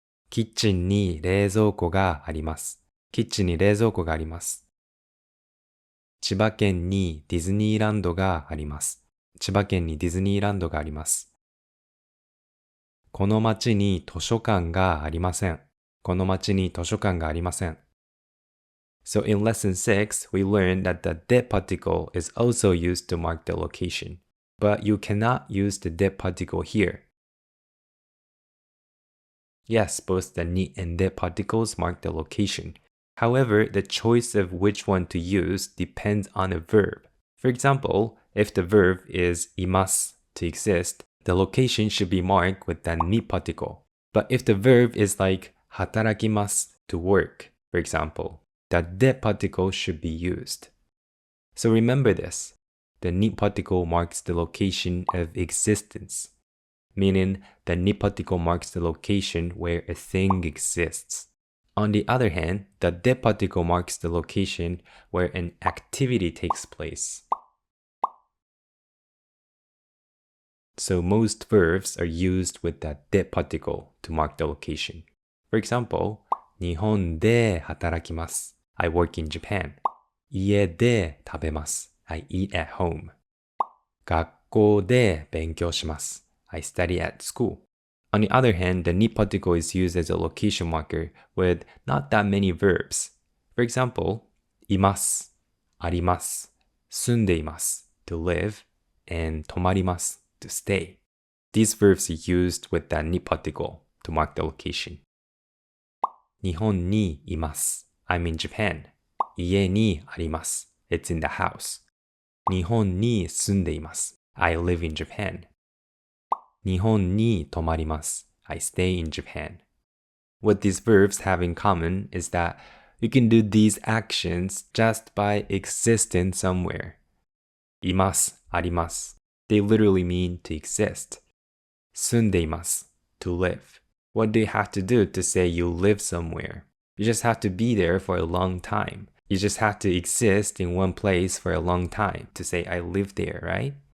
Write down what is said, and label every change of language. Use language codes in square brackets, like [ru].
[ja] キッチンに冷蔵庫があります。キッチンに冷蔵庫があります。千葉県にディズニーランドがあります。千葉県にディズニーランドがあります。この町に図書館がありません。この町に図書館がありません。 [en] So in lesson 6, we learned that the de particle is also used to mark the location. but you cannot use the de particle here. Yes, both the ni and de particles mark the location. However, the choice of which one to use depends on a verb. For example, if the verb is imasu, to exist, the location should be marked with the ni particle. But if the verb is like hatarakimasu, to work, for example, the de particle should be used. So remember this. The ni particle marks the location of existence, meaning the ni particle marks the location where a thing exists. On the other hand, the de particle marks the location where an activity takes place. So most verbs are used with the de particle to mark the location. For example, [ja] 日本で働きます. [en] I work in Japan. [ja] 家で食べます. [en] I eat at home. [ja] 学校で勉強します. [en] I study at school. On the other hand, the ni particle is used as a location marker with not that many verbs. For example, [ja] います, あります, 住んでいます, [en] to live, and [ja] 泊まります, [en] to stay. These verbs are used with the ni particle to mark the location. [ja] 日本にいます. [en] I'm in Japan. [ja] 家にあります. [en] It's in the house. [ja] 日本に住んでいます. [en] I live in Japan. [ja] 日本に泊まります. [en] I stay in Japan. What these verbs have in common is that you can do these actions just by existing somewhere. [ja] います, あります. [en] They literally mean to exist. [ja] 住んでいます, [en] to live. What do you have to do to say you live somewhere? You just have to be there for a long time. You just have to exist in one place for a long time to say I live there, right?